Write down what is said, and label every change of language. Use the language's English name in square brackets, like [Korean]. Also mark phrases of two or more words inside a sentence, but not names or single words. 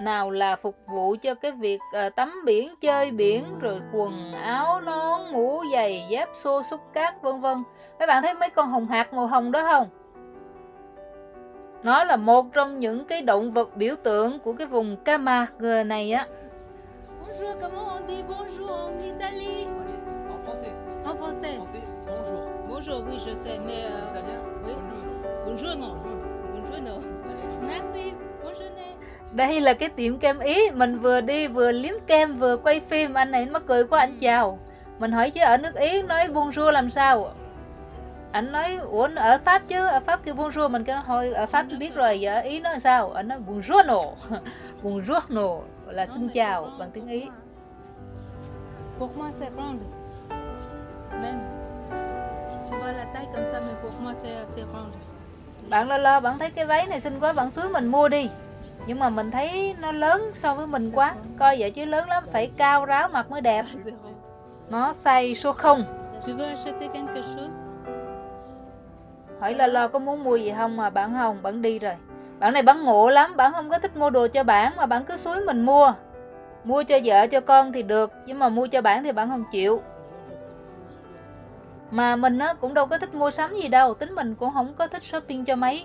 [Vietnamese] nào là phục vụ cho cái việc tắm biển, chơi biển, rồi quần áo, nón, mũ, giày, dép, xô, xúc cát, vân vân. Các bạn thấy mấy con hồng hạc màu hồng đó không? Nó là một trong những cái động vật biểu tượng của cái vùng Camargue này á. [French] Bonjour, comment on dit bonjour en Italie? En français. En français. Français, bonjour. Bonjour, oui, je sais, mais Italien? oui. Bonjour, non. Bonjour, non. Merci. Bonjour. [Vietnamese] Đây là cái tiệm kem Ý. Mình vừa đi vừa liếm kem vừa quay phim. Anh này mắc cười quá, anh chào. Mình hỏi chứ ở nước Ý nói bonjour làm sao? Anh nói ủa ở Pháp chứ, ở Pháp kêu bonjour. Mình kêu thôi ở Pháp tôi biết rồi, ở Ý nói sao? Anh nói buongiorno. Buongiorno là xin chào bằng tiếng Ý. [French] Pour moi, c'est ronde. Même. Tu vois la taille comme ça, mais pour moi, c'est ronde. [Vietnamese] Bạn lo bạn thấy cái váy này xinh quá, bạn xuống mình mua đi. Nhưng mà mình thấy nó lớn so với mình quá. Coi vậy chứ lớn lắm, phải cao ráo mặt mới đẹp. Nó size số 0. [French] Tu veux acheter quelque chose? [Vietnamese] Hỏi lo có muốn mua gì không mà bạn không, bạn đi rồi. Bạn này bạn ngộ lắm, bạn không có thích mua đồ cho bạn mà bạn cứ xúi mình mua. Mua cho vợ cho con thì được, nhưng mà mua cho bạn thì bạn không chịu. Mà mình á cũng đâu có thích mua sắm gì đâu, tính mình cũng không có thích shopping cho mấy.